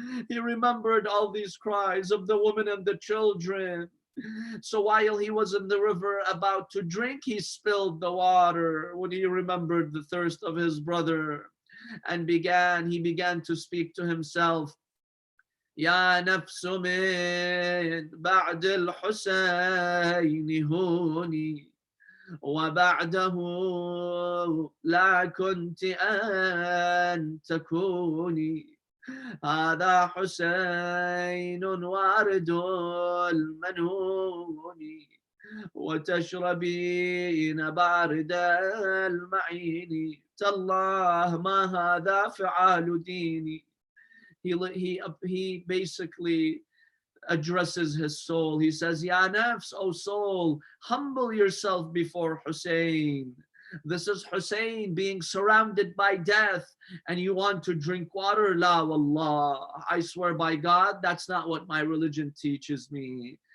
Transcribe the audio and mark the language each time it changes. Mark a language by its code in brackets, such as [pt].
[en] He remembered all these cries of the women and the children. So while he was in the river about to drink, he spilled the water when he remembered the thirst of his brother. And he began to speak to himself. [ar] يا نفس من بعد الحسين هوني وبعده لا كنت أن تكوني هذا حسين وارد المنون وتشربين بارد المعين تالله ما هذا فعال ديني. [en] He basically addresses his soul. He says, [ar] Ya nafs, [en] O soul, humble yourself before Hussein. This is Hussein being surrounded by death, and you want to drink water? [ar] La wallah, [en] I swear by God, that's not what my religion teaches me.